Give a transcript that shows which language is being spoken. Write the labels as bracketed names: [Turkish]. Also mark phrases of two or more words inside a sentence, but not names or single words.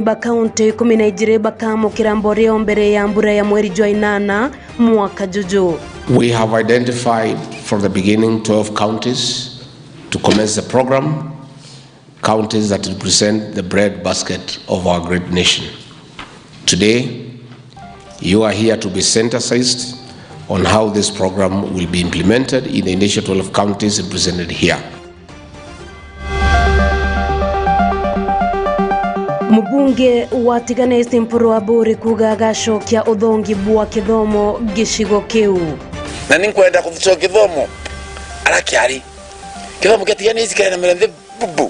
[Meru] ba kaunti 12 bakamukira mboreo mbere ya mbura ya mweri jwa 8 mwaka juju. [English] We have identified from the beginning 12 counties to commence the program, counties that represent the bread basket of our great nation. Today, you are here to be sensitized on how this program will be implemented in the initial 12 counties represented here. [Meru] Mubunge watigane Simpuru Aburi kugagasho kia udhongi bua kithomo gishigo kiu. Na ninkwenda kuvucho kithomo arakiari. Kithomo kiatigane isikana mrende bubu.